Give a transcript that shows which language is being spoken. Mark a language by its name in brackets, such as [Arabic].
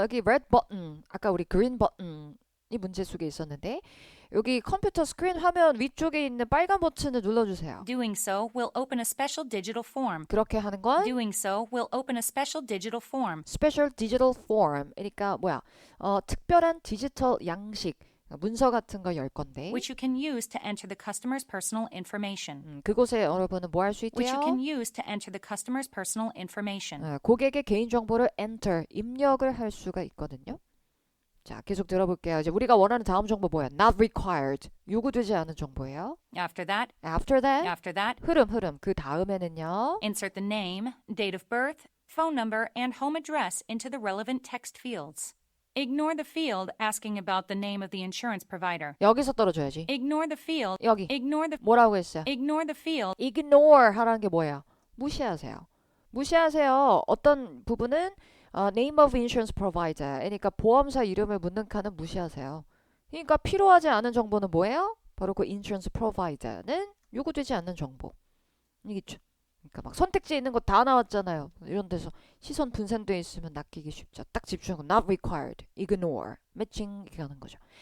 [Korean] 여기 red button, 아까 우리 green button이 문제 속에 있었는데 여기 컴퓨터 스크린 화면 위쪽에 있는 빨간 버튼을 눌러주세요. [English] Doing so will open a special digital form. [Korean] 그렇게 하는 건 [English] Doing so will open a special digital form. special digital form. [Korean] 그러니까 뭐야? 특별한 디지털 양식, 문서 같은 거 열 건데 [English] which you can use to enter the customer's personal information. [Korean] 그곳에 여러분은 뭐 할 수 [English] which you [Korean] 있대요? [English] can use to enter the customer's personal information. [Korean] 고객의 개인정보를 enter, 입력을 할 수가 있거든요. 자, 계속 들어볼게요. 이제 우리가 원하는 다음 정보 뭐야? [English] Not required. [Korean] 요구되지 않은 정보예요. [English] After that, After that. [Korean] 흐름. 그 다음에는요. [English] insert the name, date of birth, phone number, and home address into the relevant text fields. Ignore the field asking about the name of the insurance provider. [Korean] 여기서 떨어져야지. [English] Ignore the field. [Korean] 여기. [English] Ignore the [Korean] 뭐라고 했어요? [English] Ignore the field. [Korean] Ignore 하라는 게 뭐예요? 무시하세요. 어떤 부분은 [English] name of insurance provider. [Korean] 그러니까 보험사 이름을 묻는 칸은 무시하세요. 그러니까 필요하지 않은 정보는 뭐예요? 바로 그 insurance provider는 요구되지 않는 정보. 이겠죠. 그러니까 막 선택지에 있는 거 다 나왔잖아요. 이런 데서 시선 분산돼 있으면 낚이기 쉽죠. 딱 집중하고 [English] not required, ignore, matching [Korean] 이렇게 하는 거죠.